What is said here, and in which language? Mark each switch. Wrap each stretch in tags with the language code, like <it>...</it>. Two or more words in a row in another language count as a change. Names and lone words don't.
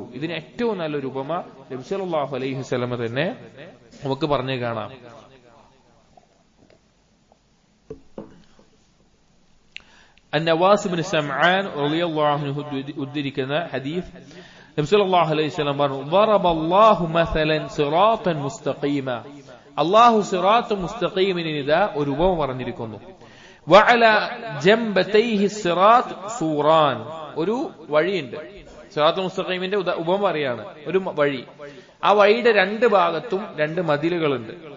<ml>ഇതിന് ഏറ്റവും നല്ലൊരു ഉപമ നബി</ml> <ar>صلى الله عليه وسلم</ar> <ml>തന്നെ നമുക്ക് പറഞ്ഞു കാണാം. അന്നവാസ് ഇബ്നു സമആൻ</ml> <ar>رضي الله عنه</ar> <ml>ഉദ്ധരിക്കുന്ന ഹദീസ്, നബി</ml> <ar>صلى الله عليه وسلم</ar> <ml>പറഞ്ഞു,</ml> <ar>ضربallahu مثلا صراطا مستقيما.</ar> <ml>അള്ളാഹു</ml> <ar>صراط مستقيم</ar> <ml>ഇതാ ഒരു ഉപമ പറഞ്ഞിരിക്കുന്നു.</ml> <ar>وعلى جنبتيه صراط سوران.</ar> <ml>ഒരു വഴിയുണ്ട്.</ml> <ar>صراط مستقيم</ar> <ml>ഉപമ പറയാണ്, ഒരു വഴി. ആ വഴിയുടെ രണ്ട് ഭാഗത്തും രണ്ട് മതിലുകളുണ്ട്.</ml>